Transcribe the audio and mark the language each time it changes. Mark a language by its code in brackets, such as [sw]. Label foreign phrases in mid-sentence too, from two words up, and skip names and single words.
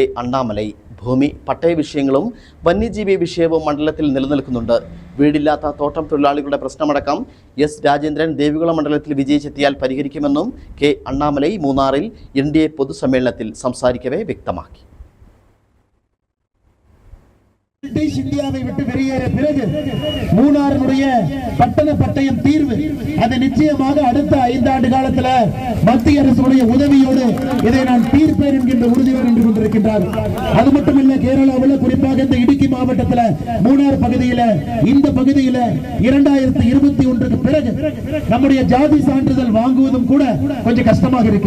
[ml] അണ്ണാമലൈ. ഭൂമി, പട്ടയ വിഷയങ്ങളും വന്യജീവി വിഷയവും മണ്ഡലത്തിൽ നിലനിൽക്കുന്നുണ്ട്. വീടില്ലാത്ത തോട്ടം തൊഴിലാളികളുടെ പ്രശ്നമടക്കം S. രാജേന്ദ്രൻ ദേവികുളം മണ്ഡലത്തിൽ വിജയിച്ചെത്തിയാൽ പരിഹരിക്കുമെന്നും K. അണ്ണാമലൈ മൂന്നാറിൽ NDA പൊതുസമ്മേളനത്തിൽ സംസാരിക്കവേ വ്യക്തമാക്കി. [ta] இந்தியாவை விட்டு வெளியேற பிறகு மூணாறுடைய பட்டண பட்டயம் தீர்வு அது நிச்சயமாக அடுத்த 5 ஆண்டு காலத்தில் மத்திய அரசுடைய உதவியோடு இதை நான் தீர்ப்பேன் என்கின்ற உறுதியோடு நின்று கொண்டிருக்கின்றார். அது மட்டுமல்ல, கேரளாவில் குறிப்பாக இந்த இடுக்கி மாவட்டத்தில் மூணாறு பகுதியில் இந்த பகுதியில் 2021க்கு பிறகு நம்முடைய ஜாதி சான்றிதழ் வாங்குவதும் கூட கொஞ்சம் கஷ்டமாக இருக்கு.